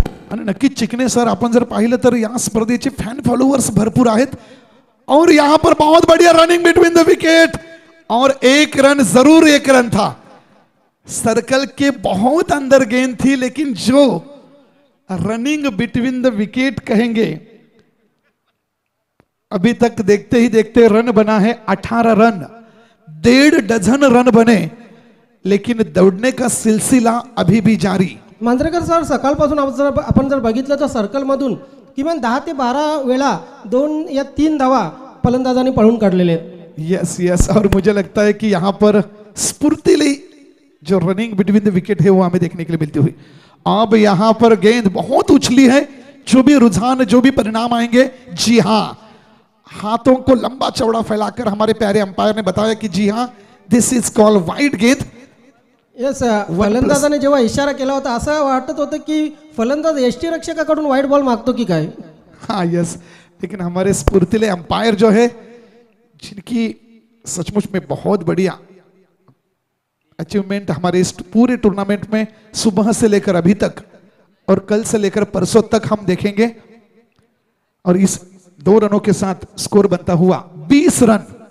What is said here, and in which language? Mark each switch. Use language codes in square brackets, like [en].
[mr] आणि नक्कीच चिकने सर, आपण जर पाहिलं तर या स्पर्धेचे फॅन फॉलोअर्स भरपूर आहेत. [hi] और यहां पर बहुत बढ़िया रनिंग बिटवीन द विकेट, और 1 रन, जरूर 1 रन था. सर्कल के बहुत अंदर गेंद थी, लेकिन जो रनिंग बिटवीन द विकेट कहेंगे, अभी तक देखते ही देखते रन बना है 18 रन. 1.5 डझन रन बने, लेकिन दौड़ने का सिलसिला अभी भी जारी. [mr] मांजरेकर सर, सकाळपासून आपण जर बघितलं तर सर्कलमधून किमान 10 ते 12 वेळा 2 या 3 धावा फलंदाजांनी पळून काढलेले आहेत. [en] Yes yes. [hi] और मुझे लगता है कि यहां पर स्फूर्तिली जो रनिंग बिटवीन द विकेट है वो हमें देखने के लिए मिलती हुई. अब यहां पर गेंद बहुत उछली है. जो भी रुझान, जो भी परिणाम आएंगे, जी हां, हाथों को लंबा चौड़ा फैलाकर हमारे प्यारे अंपायर ने बताया कि जी हां, [en] this is called [hi] वाइड गेंद. [mr] यस, फलंदाजाने जेव्हा इशारा केला होता, असं वाटत होतं की फलंदाज यष्टी रक्षकाकडून वाईट बॉल मागतो की काय. हाँ यस. [hi] लेकिन हमारे स्फूर्तिले अंपायर जो है, जिनकी सचमुच में बहुत बढ़िया अचीवमेंट हमारे इस पूरे टूर्नामेंट में सुबह से लेकर अभी तक और कल से लेकर परसों तक हम देखेंगे. और इस 2 रनों के साथ स्कोर बनता हुआ 20 रन.